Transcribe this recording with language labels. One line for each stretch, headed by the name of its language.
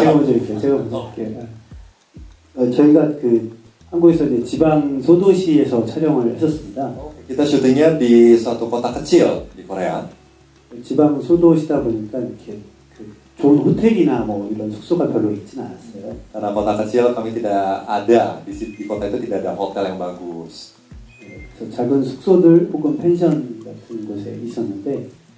Korean: 제가 먼저 할게요. 저희가 한국에서 이제 지방 소도시에서 촬영을 했었습니다.
Indonesian: Kita syutingnya di suatu kota kecil di Korea.
Korean: 지방 소도시다 보니까 이렇게 좋은 호텔이나 뭐 이런 숙소가 별로 있진 않았어요.
Indonesian: Karena kota kecil kami tidak ada di kota itu tidak ada hotel yang bagus.
Korean: 그래서 작은 숙소들 혹은 펜션 같은 곳에 있었는데